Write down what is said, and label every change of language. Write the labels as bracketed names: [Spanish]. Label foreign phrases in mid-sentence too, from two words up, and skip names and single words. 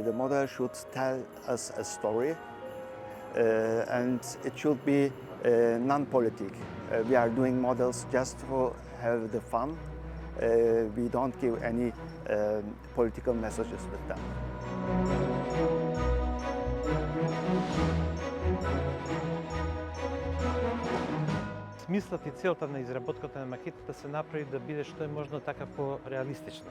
[English] model should tell us a story, and it should be non-politic. We are doing models just to have the fun. We don't give any political messages with them. [Bulgarian] Смислът и целта на изработката на макетата се направи да биде што е можно така по-реалистична.